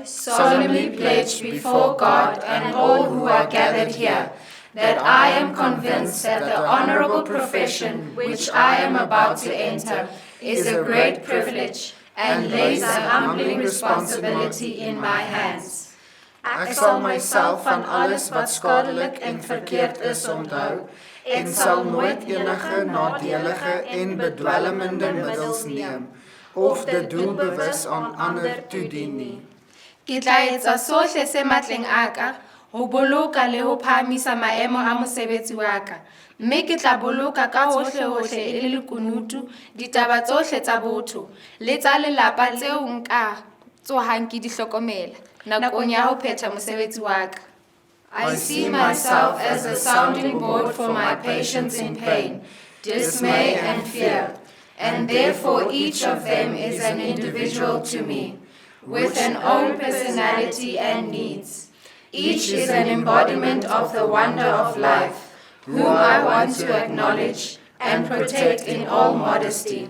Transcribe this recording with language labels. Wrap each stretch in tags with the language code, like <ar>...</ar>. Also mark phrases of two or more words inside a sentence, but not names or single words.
<en>solemnly pledge before God and all who are gathered here that I am convinced that the honorable profession which I am about to enter is a great privilege and lays a humbling responsibility in my hands.</en> <af>Ek sal myself van alles wat skadelik en verkeerd is onthou en sal nooit enige nadelige en bedwelmende middels neem of dit doelbewus aan ander toedien nie.</af> <st>Ke tla etsa sohle se matleng a ka ho boloka le ho phahamisa maemo a mosebetsi wa ka, mme ke tla boloka ka hohle e le lekunutu ditaba tsohle tsa botho le tsa lelapa tseo nka tsohang ke di hlokomela nakong ya ho phetha mosebetsi wa ka.</st> <en>I see myself as a sounding board for my patients in pain, dismay and fear, and therefore each of them is an individual to me, with an own personality and needs. Each is an embodiment of the wonder of life, whom I want to acknowledge and protect in all modesty.</en>